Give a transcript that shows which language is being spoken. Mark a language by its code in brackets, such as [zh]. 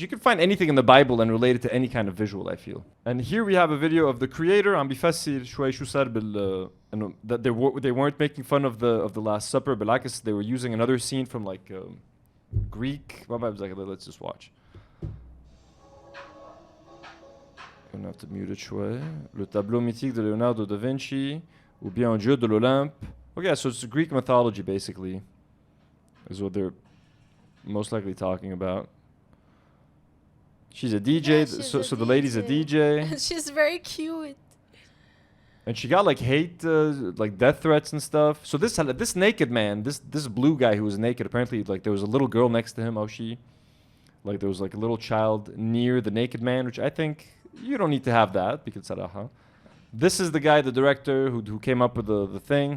[en] You can find anything in the Bible and relate it to any kind of visual, I feel. And here we have a video of the creator [ar] عم بيفسر شوي شو صار إنه [en] that they weren't making fun of the Last Supper, but like they were using another scene from like Greek. Let's just watch. On a to mute it [ar] شوي. [fr] Le tableau mythique de Leonardo da Vinci ou bien un dieu de l'Olympe. [en] Okay, so it's Greek mythology basically. Is what they're most likely talking about. She's a DJ, Yeah, so the lady's a DJ. She's very cute. And she got like hate, like death threats and stuff. So this naked man, this blue guy who was naked, apparently like there was a little girl next to him, like there was like a little child near the naked man, which I think you don't need to have that because this is the guy, the director who came up with the thing.